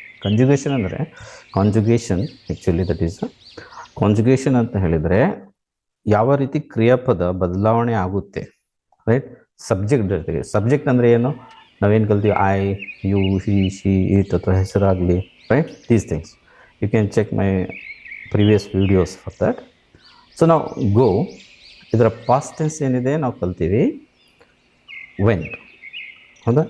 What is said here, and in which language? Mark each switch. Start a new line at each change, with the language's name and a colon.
Kannada: ಕಂಜುಗೇಷನ್ ಅಂದರೆ
English: actually that is conjugation
Kannada: ಅಂತ ಹೇಳಿದರೆ ಯಾವ ರೀತಿ ಕ್ರಿಯಾಪದ ಬದಲಾವಣೆ ಆಗುತ್ತೆ, ರೈಟ್? ಸಬ್ಜೆಕ್ಟ್ ಅಂದರೆ ಏನು? ನಾವೇನು ಕಲ್ತೀವಿ,
English: I, you, he, she, it
Kannada: ಅಥವಾ ಹೆಸರಾಗಲಿ, right?
English: These things you can check my previous videos for that. So now go,
Kannada: ಇದರ ಪಾಸ್ಟ್ ಟೆನ್ಸ್ ಏನಿದೆ ನಾವು ಕಲ್ತೀವಿ ವೆಂಟ್, ಹೌದಾ?